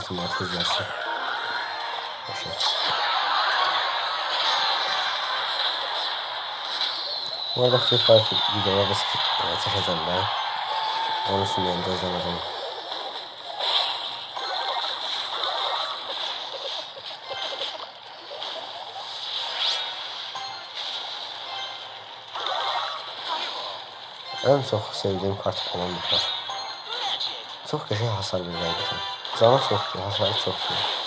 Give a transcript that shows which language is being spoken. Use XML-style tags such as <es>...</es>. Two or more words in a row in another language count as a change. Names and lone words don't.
<az>söz versin. Bu arada Free Fire videoları çəkəcəm də. Onun üçün mən gözləməcəm.</az> <tr>En çok sevdiğim kart falan bu. Çok güzel hasar veriyor. Canı çok iyi, hasarı çok iyi.</tr>